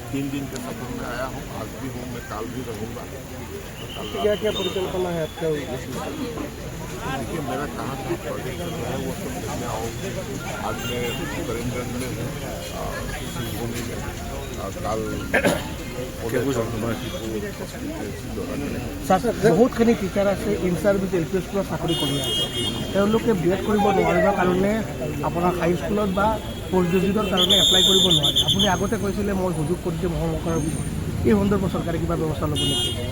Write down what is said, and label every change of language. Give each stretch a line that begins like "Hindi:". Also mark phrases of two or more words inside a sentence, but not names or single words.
Hindi: 3 दिन के सफर में आया हूँ। आज भी हूँ, मैं कल भी रहूँगा। क्या क्या परिकल्पना है आपका? देखिए मेरा कहाँ का प्रोजेक्ट चल रहा है वो सब देखने आऊँ। आज मैं करीमगंज में हूँ, श्रीभूमि में, कल
Assamese: বহুতখিনি টিচাৰ আছে
English: in service
Assamese: এল পি স্কুলত চাকৰি কৰি আছে। তেওঁলোকে বি এড কৰিব নোৱাৰিবৰ কাৰণে আপোনাৰ
English: high schoolত
Assamese: বা
English: post graduateৰ
Assamese: কাৰণে এপ্লাই কৰিব নোৱাৰে। আপুনি আগতে কৈছিলে মই সুযোগ কৰি দিম মহামুখৰ পিছত, এই সন্দৰ্ভত চৰকাৰে কিবা ব্যৱস্থা ল'ব নেকি?